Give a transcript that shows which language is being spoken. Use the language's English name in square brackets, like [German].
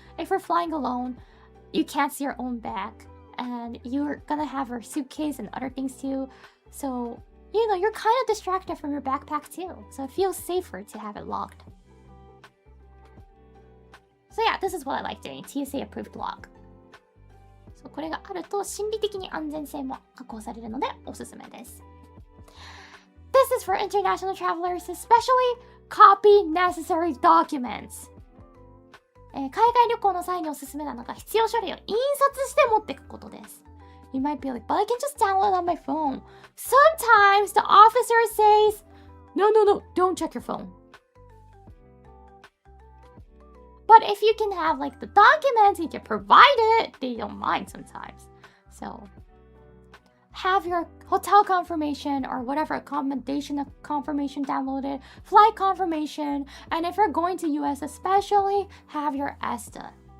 [English] If you're flying alone, you can't see your own bag. And you're gonna have your suitcase and other things too. So, you know, you're kind of distracted from your backpack too. So it feels safer to have it locked. So yeah, this is what I like doing. TSA approved lock. [Japanese] So これがあると心理的に安全性も確保されるのでおすすめです。 [English] This is for international travelers, especially copy necessary documents. [Japanese] 海外旅行の際におすすめなのが必要書類を印刷して持っていくことです。 [English] You might be like, but I can just download on my phone. Sometimes the officer says, no, don't check your phone. But if you can have like the documents, you can provide it, they don't mind sometimes. So have your hotel confirmation or whatever accommodation confirmation downloaded, flight confirmation, and if you're going to US especially, have your ESTA.